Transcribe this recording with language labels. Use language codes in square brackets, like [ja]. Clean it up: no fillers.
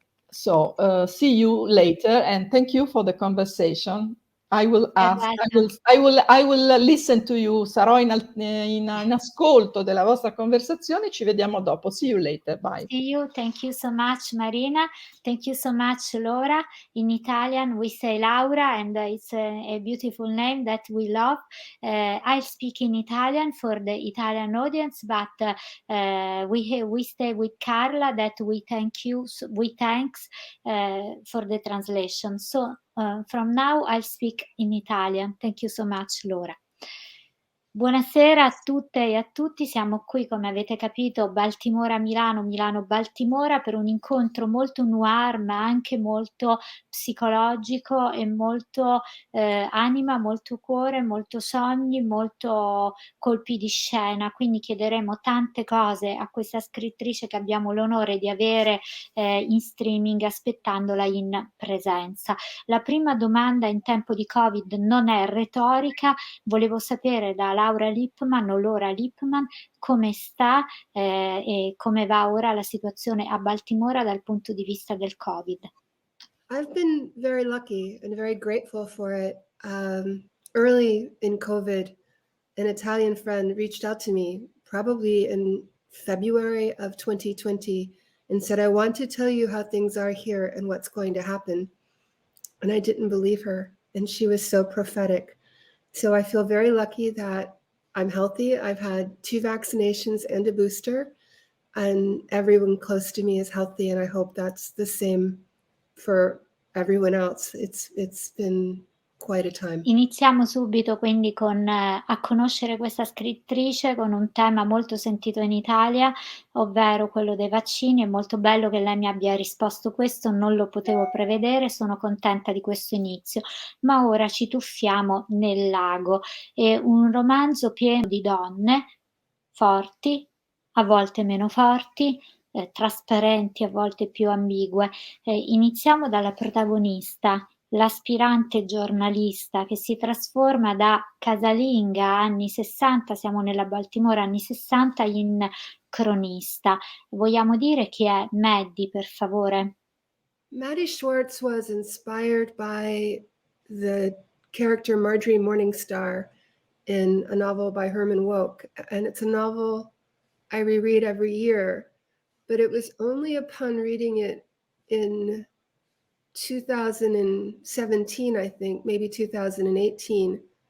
[en] See you later and thank you for the conversation. I will ask, I will listen to you, [it] sarò in ascolto della vostra conversazione, ci vediamo dopo. [en] See you later, bye. See you, thank you so much Marina, thank you so much Laura. In Italian we say Laura, and it's a beautiful name that we love. I speak in Italian for the Italian audience, but we stay with Carla that we thanks for the translation. So from now I'll speak in Italian. Thank you so much Laura. [it] Buonasera a tutte e a tutti, siamo qui come avete capito Baltimora-Milano, Milano-Baltimora, per un incontro molto noir ma anche molto psicologico e molto anima, molto cuore, molto sogni, molto colpi di scena, quindi chiederemo tante cose a questa scrittrice che abbiamo l'onore di avere in streaming, aspettandola in presenza. La prima domanda in tempo di Covid non è retorica, volevo sapere da Laura Lippman o Laura Lippman come sta e come va ora la situazione a Baltimora dal punto di vista del Covid. [en] I've been very lucky and very grateful for it. Early in COVID, an Italian friend reached out to me probably in February of 2020 and said, I want to tell you how things are here and what's going to happen. And I didn't believe her. And she was so prophetic. So I feel very lucky that I'm healthy. I've had 2 vaccinations and a booster, and everyone close to me is healthy. And I hope that's the same for everyone else. It's been quite a time. [it] Iniziamo subito quindi a conoscere questa scrittrice con un tema molto sentito in Italia, ovvero quello dei vaccini. È molto bello che lei mi abbia risposto questo, non lo potevo prevedere, sono contenta di questo inizio. Ma ora ci tuffiamo nel lago. È un romanzo pieno di donne forti, a volte meno forti, trasparenti, a volte più ambigue. Iniziamo dalla protagonista, l'aspirante giornalista che si trasforma da casalinga anni '60, siamo nella Baltimora anni '60, in cronista. Vogliamo dire chi è Maddie, per favore? [en] Maddie Schwartz was inspired by the character Marjorie Morningstar in a novel by Herman Wouk. And it's a novel I reread every year, but it was only upon reading it in 2017, I think, maybe 2018,